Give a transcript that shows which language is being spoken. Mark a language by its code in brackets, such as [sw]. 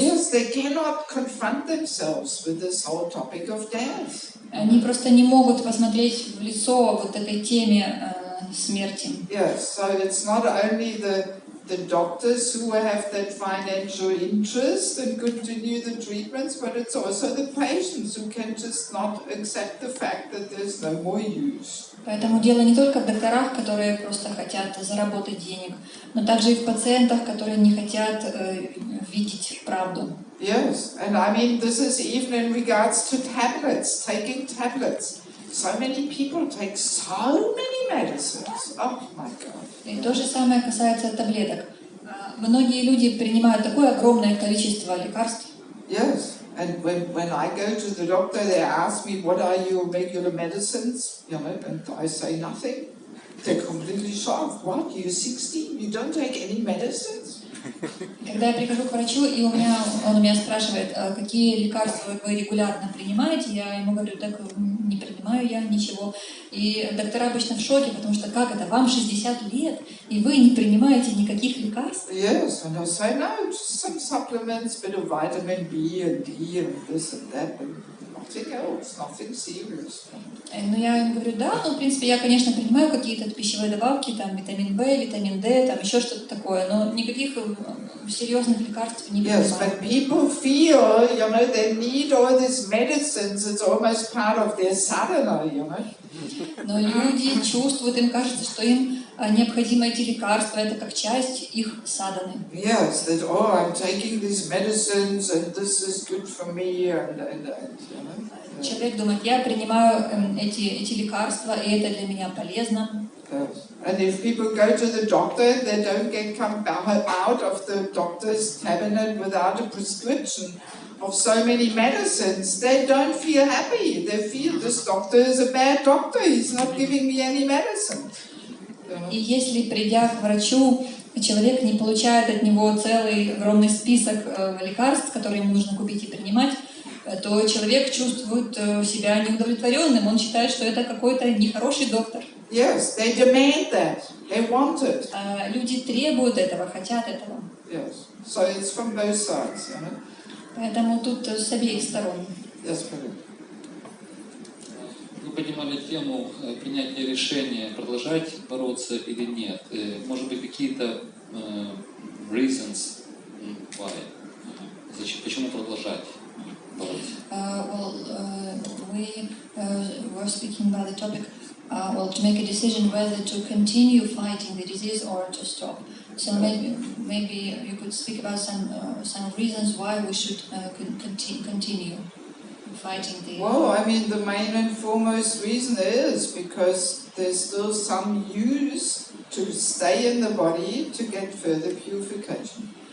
[en] Yes, they cannot confront themselves with this whole topic of death. [ru] Они просто не могут посмотреть в лицо вот этой теме смерти. [en] Yes, so it's not only the doctors who have that financial interest and continue the treatments, but it's also the patients who can just not accept the fact that there's no more use. [ru] Поэтому дело не только в докторах, которые просто хотят заработать денег, но также и в пациентах, которые не хотят видеть правду. [en] Yes, and I mean this is even in regards to tablets, taking tablets. So many people take so many medicines. Oh my God. [ru] И то же самое касается таблеток. Многие люди принимают такое огромное количество лекарств. [en] Yes, and when I go to the doctor, they ask me, what are your regular medicines? You know, and I say nothing. They're completely shocked. What, you're 16? You don't take any medicines? [ru] Когда я прихожу к врачу, и он у меня спрашивает, какие лекарства вы регулярно принимаете, я ему говорю, так не принимаю я ничего. И доктора обычно в шоке, потому что как это, вам 60 лет, и вы не принимаете никаких лекарств? [en] Yes, and I say, no, just some supplements, bit of vitamin B and D and this and that, but nothing else, nothing serious. [ru] Ну, я им говорю, да, в принципе, я, конечно, принимаю какие-то пищевые добавки, там, витамин В, витамин D, там, еще что-то такое, но никаких серьезных лекарств не принимаю. [en] Yes, but people feel, you know, they need all these medicines, it's almost part of their sadhana, you know. [ru] Но люди чувствуют, им кажется, что им необходимы эти лекарства, это как часть их садханы. [en] Yes, that, oh, I'm taking these medicines and this is good for me, and you know. [ru] Человек думает, я принимаю эти лекарства, и это для меня полезно. [en] Yes. And if people go to the doctor, they don't come out of the doctor's cabinet without a prescription of so many medicines, they don't feel happy. They feel this doctor is a bad doctor, he's not giving me any medicine. [ru] И если, придя к врачу, человек не получает от него целый огромный список лекарств, которые ему нужно купить и принимать, то человек чувствует себя неудовлетворенным, он считает, что это какой-то нехороший доктор. [en] Yes, they demand that. They want it. [ru] Люди требуют этого, хотят этого. [en] Yes, so it's from both sides, you know. [ru] Поэтому тут с обеих сторон. [en] Yes, correct. [ru] Вы поднимали тему принятия решения, продолжать бороться или нет. Может быть, какие-то [en] reasons why? [ru] Почему продолжать бороться? [en] We were speaking about the topic, to make a decision whether to continue fighting the disease or to stop. So maybe you could speak about some reasons why we should continue fighting the. Well, I mean, the main and foremost reason is because there's still some use to stay in the body to get further purification.